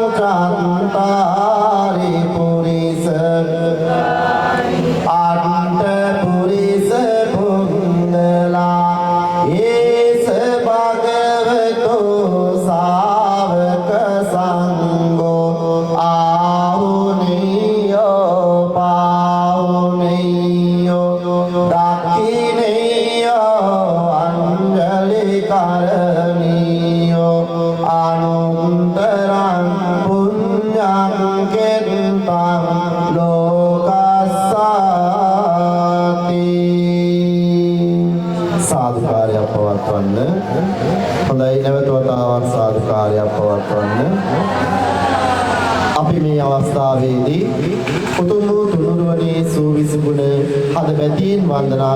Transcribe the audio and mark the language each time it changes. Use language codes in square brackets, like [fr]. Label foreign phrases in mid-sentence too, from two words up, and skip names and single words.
[pi] චන්තාරි පුරිස අන්ත පුරිස පුංගලා ඒස භගවතෝ සාවක සංඝෝ ආහුනියෝ පාහුනියෝ දක්ඛිනියෝ අංජලි කරණියෝ අනුත්තරං පුඤ්ඤං කෙත්තං ලෝකස්සාති [si] සාදුකාරයක් පවත්වන්න. හොඳයි, නැවත වතාවක් සාදුකාරයක් පවත්වන්න. අපි මේ අවස්ථාවේදී උතුම් වූ තුනුරුවනේ සූවිසුගුණ අද බැතියෙන් වන්දනා